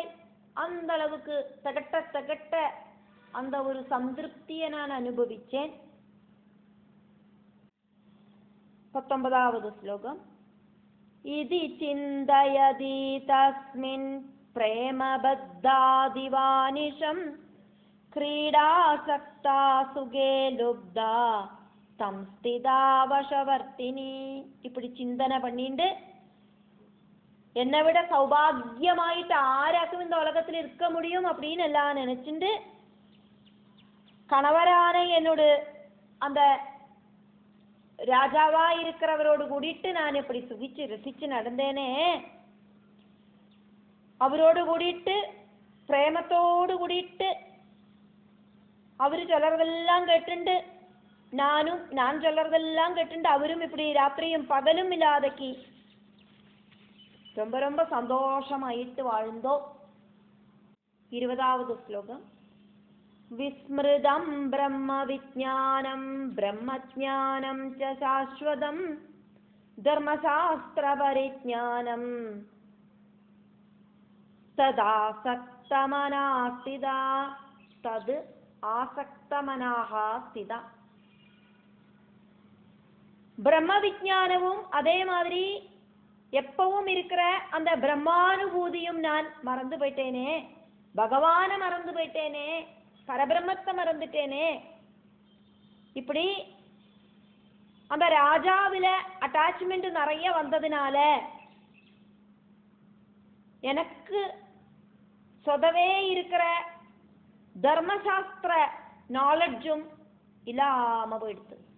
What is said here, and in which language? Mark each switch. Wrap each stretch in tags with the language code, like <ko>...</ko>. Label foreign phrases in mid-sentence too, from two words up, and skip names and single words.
<ta>அந்த அளவுக்கு தகட்ட அந்த ஒரு சந்திருப்தியை நான் அனுபவிச்சேன். 19வது ஸ்லோகம்.</ta> <sa>इति चिन्तयति तस्मिन् प्रेमबद्धादिवानिशम् क्रीडासक्ता सुगे लुब्धा संस्थिता वशवर्तिनी.</sa> <ta>இப்படி சிந்தனை பண்ணிட்டு என்னை விட சௌபாகியமாயிட்டு ஆராக்கும் இந்த உலகத்தில் இருக்க முடியும் அப்படின்னு எல்லாம் நினைச்சுட்டு கணவரான என்னோட அந்த ராஜாவா இருக்கிறவரோடு கூடிட்டு நான் இப்படி சுகிச்சு ரசிச்சு நடந்தேனே. அவரோடு கூடிட்டு பிரேமத்தோடு கூடிட்டு அவரு சொல்றதெல்லாம் கேட்டுண்டு நான் சொல்றதெல்லாம் கேட்டுண்டு அவரும் இப்படி ராத்திரியும் பகலும் இல்லாதக்கி ரொம்ப ரொம்ப சந்தோஷமாயிட்டு வாழ்ந்தோம். 20வது ஸ்லோகம்.</ta> <sa>विस्मृतं ब्रह्मविज्ञानं ब्रह्मज्ञानं च शाश्वतं धर्मशास्त्रपरिज्ञानं तदासक्तमनास्थित तत् आसक्तमनाह स्थित.</sa> <ta>பிரம்மவிஜானமும் அதே மாதிரி எப்பவும் இருக்கிற அந்த பிரம்மானுபூதியும் நான் மறந்து போயிட்டேனே, பகவானை மறந்து போயிட்டேனே, பரபிரம்மத்தை மறந்துட்டேனே. இப்படி அந்த ராஜாவில அட்டாச்மெண்ட் நிறைய வந்ததுனால எனக்கு சொதவே இருக்கிற தர்மசாஸ்திர நாலெட்ஜும் இல்லாம போயிடுது.</ta>